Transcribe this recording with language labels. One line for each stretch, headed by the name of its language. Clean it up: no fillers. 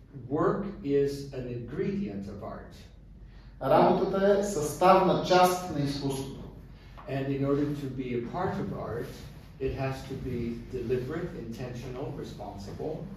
English: Work is an ingredient of art.
Bulgarian: Работата е съставна част на изкуството.
English: And in order to be a part of art, it has to be deliberate, intentional, responsible.